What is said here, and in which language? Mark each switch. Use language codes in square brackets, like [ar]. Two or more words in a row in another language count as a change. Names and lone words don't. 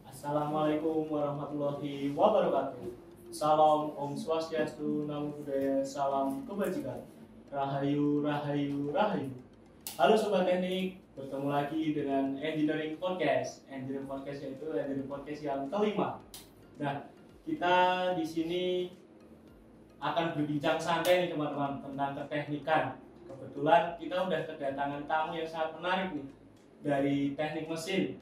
[ar] السلام عليكم ورحمة الله وبركاته. [id] Salam [sa] Om Swastiastu, [pi] Namo Buddhaya, [id] salam kebajikan. Rahayu, rahayu, rahayu. Halo Sobat Teknik, bertemu lagi dengan Engineering Podcast. Engineering Podcast yaitu Engineering Podcast yang kelima. Nah, kita di sini akan berbincang santai nih teman-teman tentang keteknikan. Kebetulan kita udah kedatangan tamu yang sangat menarik nih dari teknik mesin.